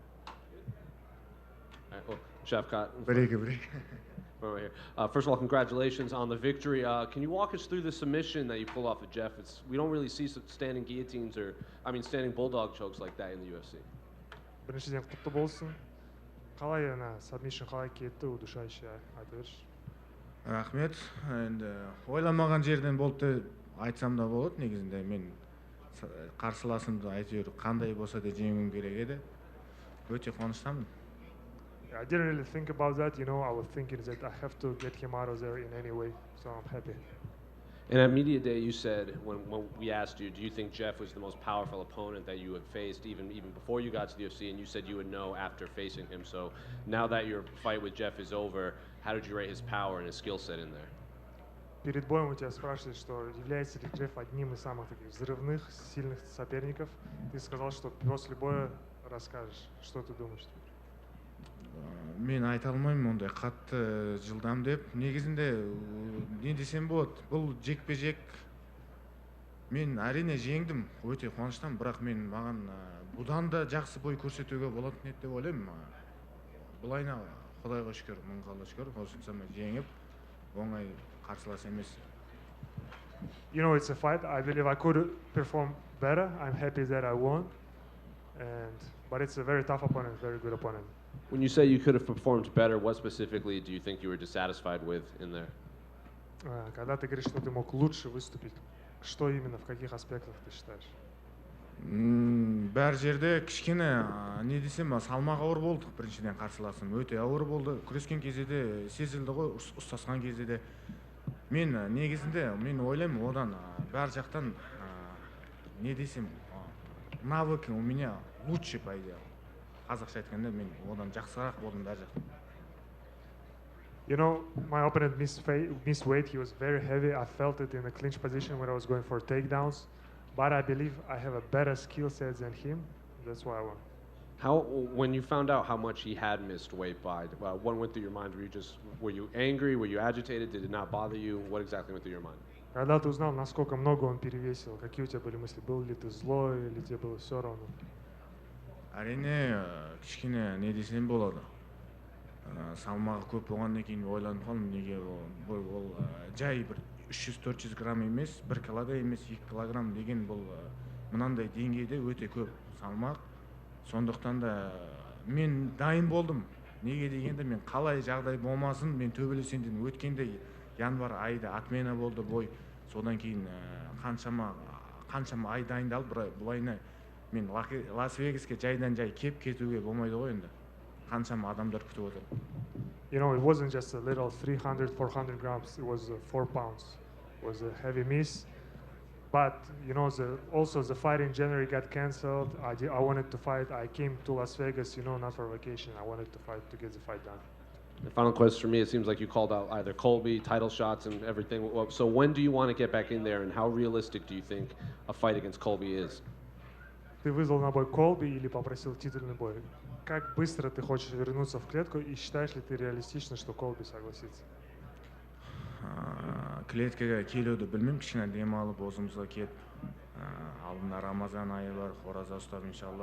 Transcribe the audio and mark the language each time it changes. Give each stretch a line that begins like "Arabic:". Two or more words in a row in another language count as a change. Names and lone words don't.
English: All right, well, Shavkat. Break. Right here. First of all, congratulations on the victory. Can you walk us through the submission that you pulled off of Jeff? We don't really see standing guillotines standing bulldog chokes like that in the UFC.
Kazakh: Біріншіден құтты болсын. Қалай submission қалай кетті, удушающий айта берші. Рахмет. Енді ойламаған жерден болды деп айтсам да болады. Негізінде мен қарсыласымды әйтеуір қандай болса да жеңуім керек еді. Өте қуаныштамын.
English: I didn't really think about that, you know. I was thinking that I have to get him out of there in any way, so I'm happy. And at Media Day, you said, when we asked you, do you think Jeff was the most powerful opponent that you had faced even before you got to the UFC, and you said you would know after facing him. So now that your fight with Jeff is over, how did you rate his power and his skill set in there?
Russian: Перед боем у тебя спрашивают, что является ли Джефф одним из самых таких взрывных, сильных соперников. Ты сказал, что после боя расскажешь. Что ты думаешь?
Kazakh: Мен айта алмаймын ондай қатты жылдам деп. Негізінде не десем болады, бұл жекпе-жек. Мен әрине жеңдім, өте қуаныштамын, бірақ маған бұдан да жақсы бой көрсетуге болатын еді деп ойлаймын. Бұлайна Құдайға шүкір, мың қалла шүкір, осыншама жеңіп, оңай қарсылас емес.
English: You know, it's a fight. I believe I could perform better. I'm happy that I won. But it's a very tough opponent, very good opponent. When you say you could have performed better, what specifically do you think you were dissatisfied with in there?
Russian: Когда ты говоришь, что ты мог лучше выступить, что именно, в каких аспектах ты считаешь?
Kazakh: Бәр жерде кішкене, не десем, салмақ ауыр болды, біріншіден қарсыласым. Өте ауыр болды. Күрескен кезде де сезілді ғой, ұстасқан кезде де. Мен негізінде, мен ойлаймын, одан бәр жақтан, не десем,
Russian: навыки у меня лучше, по идее.
Kazakh: Қазақша айтқанда, мен одан жақсырақ болдым бәр жақтан.
English: You know, my opponent missed weight. He was very heavy. I felt it in the clinch position when I was going for takedowns. But I believe I have a better skill set than him. That's why I won. When you found out how much he had missed weight by, what went through your mind? Were you angry? Were you agitated? Did it not bother you? What exactly went through your mind?
Russian: Когда ты узнал, насколько много он перевесил, какие у тебя были мысли? Был ли ты злой, или тебе было все равно?
Kazakh: Әрине, кішкене не десем болады. Салмағы көп болғаннан кейін ойланып қалдым, неге ол жай бір 300-400 грамм емес, 1 килода емес, 2 килограмм деген бұл мынандай деңгейде өте көп салмақ. Сондықтан да мен дайын болдым. Неге дегенде мен қалай жағдай болмасын, мен төбелесенден өткенде январ айда отмена болды бой. Содан кейін қаншама ай дайындалып, бұлайына мен Лас-Вегаске жайдан жай кеп кетуге болмайды ғой енді. Қаншама адамдар күтіп отыр.
English: You know, it wasn't just a little 300-400 grams. It was 4 pounds. It was a heavy miss. But, you know, also the fight in January got canceled. I wanted to fight. I came to Las Vegas, you know, not for vacation. I wanted to fight to get the fight done. The final question for me, it seems like you called out either Colby, title shots and everything. So when do you want to get back in there, and how realistic do you think a fight against Colby is?
Russian: Ты вызвал на бой Колби или попросил титульный бой? Как быстро ты хочешь вернуться в клетку, и считаешь ли ты реалистично, что Колби согласится?
Kazakh: Клеткеге келуді білмеймін, кішкене демалып өзімізге келіп, алдында Рамазан айы бар, ораза ұстап иншалла.